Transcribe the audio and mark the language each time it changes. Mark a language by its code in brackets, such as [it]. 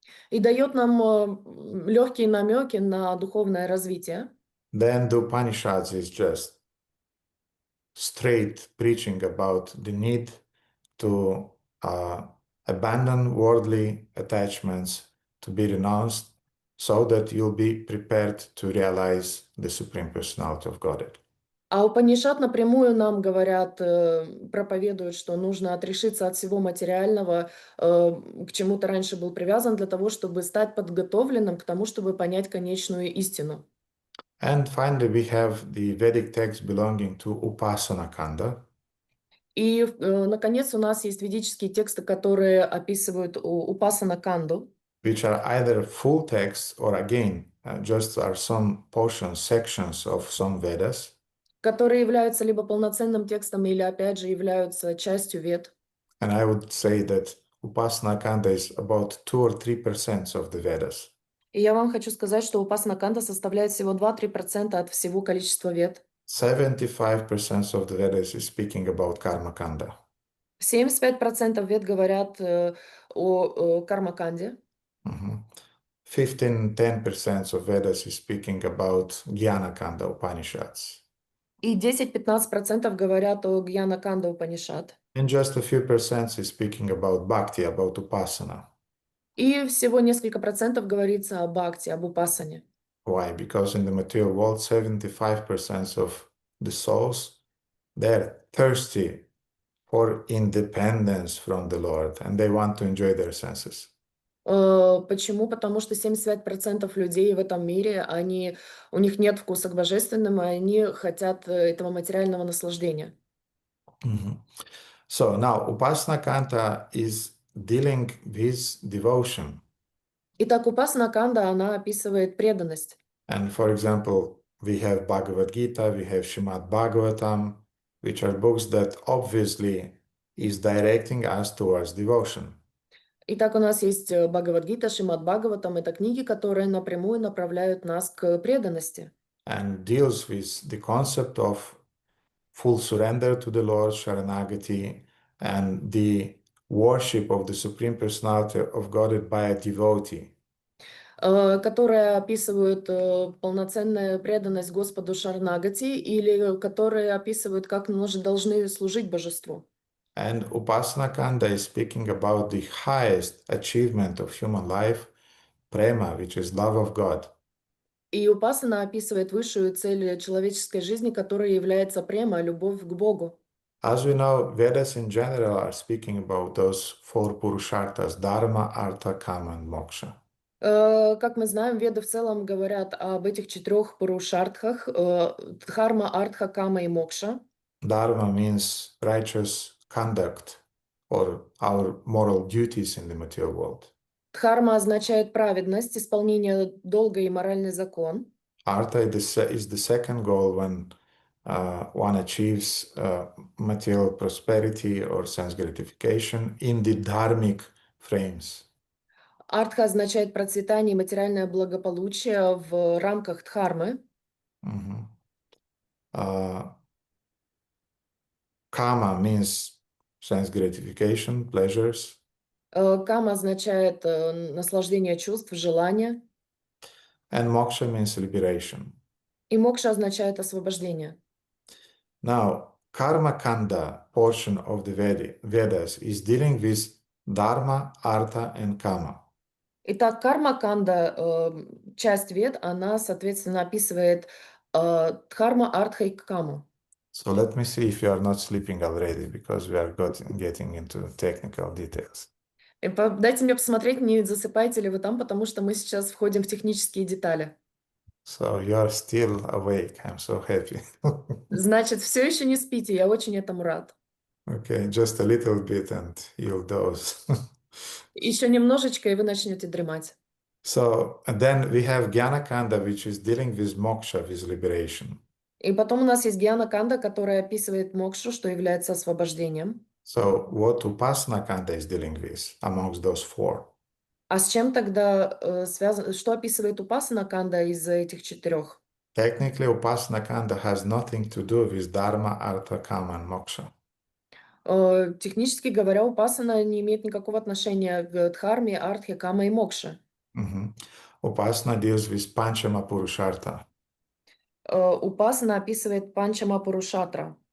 [ru] и дает нам легкие намеки на духовное развитие, [en] then the Upanishads is just straight preaching about the need to abandon worldly attachments, to be renounced, so that you'll be prepared to realize the Supreme Personality of Godhead. [ru] а Упанишад напрямую нам говорят, проповедуют, что нужно отрешиться от всего материального, к чему ты раньше был привязан, для того, чтобы стать подготовленным к тому, чтобы понять конечную истину. [en] And finally, we have the Vedic text belonging to Upasana Kanda. [ru] И, наконец, у нас есть ведические тексты, которые описывают Упасана Канду, [en] Which are either full texts or again, just are some portions, sections of some Vedas. [ru] которые являются либо полноценным текстом, или, опять же, являются частью вед. [en] And I would say that Upasana Kanda is about 2 or 3% of the Vedas. [ru] И я вам хочу сказать, что Упасана Канда составляет всего 2-3% от всего количества вед. [en] 75% of the Vedas is speaking about Karma Kanda. [ru] 75% вед говорят о Кармаканде. [en] 15-10% of Vedas is speaking about Jnana Kanda Upanishads. [ru] И 10-15% говорят о Гьяна Канда Упанишад. [en] And just a few percent is speaking about Bhakti, about Upasana. И всего несколько процентов говорится о Бхакти, об Упасане. Why? Because in the material world, 75% of the souls, they're thirsty for independence from the Lord and they want to enjoy their senses. [ru] Почему? Потому что 75% людей в этом мире, у них нет вкуса к божественному, и они хотят этого материального наслаждения. Mhm. [en] So now Upasana Kanta is dealing with devotion. [ru] Итак, Упасана Канда, она описывает преданность. [en] And for example, we have Bhagavad Gita, we have Srimad Bhagavatam, which are books that obviously is directing us towards devotion. [ru] Итак, у нас есть Бхагавад-гита, Шримад Бхагаватам. Это книги, которые напрямую направляют нас к преданности. [en] And deals with the concept of full surrender to the Lord, Sharanagati, and the worship of the Supreme Personality of Godhead by a devotee. [ru] Которые описывают полноценную преданность Господу Шаранагати, или которые описывают, как мы должны служить Божеству. [en] And Upasana Kanda is speaking about the highest achievement of human life, prema, which is love of God. [ru] И Упасана описывает высшую цель человеческой жизни, которая является према, любовь к Богу. [en] As we know, Vedas in general are speaking about those four purusharthas, dharma, artha, kama, and moksha. [ru] Как мы знаем, Веды в целом говорят об этих 4 пурушартхах: дхарма, артха, кама и мокша. [en] Dharma means righteous conduct or our moral duties in the material world. [ru] Дхарма означает праведность, исполнение долга и моральный закон. [en] Artha is the second goal when one achieves material prosperity or sense gratification in the dharmic frames. [ru] Артха означает процветание и материальное благополучие в рамках дхармы. [en] Mhm. Kama means sense gratification, pleasures. [ru] Кама означает наслаждение чувств, желания. [en] And moksha means liberation. [ru] И мокша означает освобождение. [en] Now, Karma Kanda portion of the Vedas is dealing with Dharma, Artha, and Kama. [ru] Итак, карма-канда, часть Вед, она, соответственно, описывает дхарма, артха и каму. [en] So let me see if you are not sleeping already, because we are getting into technical details. [ru] Дайте мне посмотреть, не засыпаете ли вы там, потому что мы сейчас входим в технические детали. [en] So you are still awake. I'm so happy. [ru] Значит, все еще не спите, я очень этому рад. [en] Okay, just a little bit and you'll doze. [ru] Еще немножечко, и вы начнете дремать. [en] So and then we have Jnana Kanda, which is dealing with moksha, with liberation. [ru] И потом у нас есть Гьяна-канда, которая описывает мокшу, что является освобождением. [en] So what Upasana Kanda is dealing with amongst those four? [ru] А с чем тогда связано, что описывает Упасана-канда из этих 4? [en] Technically, Upasana Kanda has nothing to do with Dharma, Artha, Kama, and Moksha. [ru] Технически говоря, Упасана не имеет никакого отношения к дхарме, артхе, кама и мокше. [en] Upasana deals with Panchama Purushartha. [ru] Упасана описывает панчама пурушатра.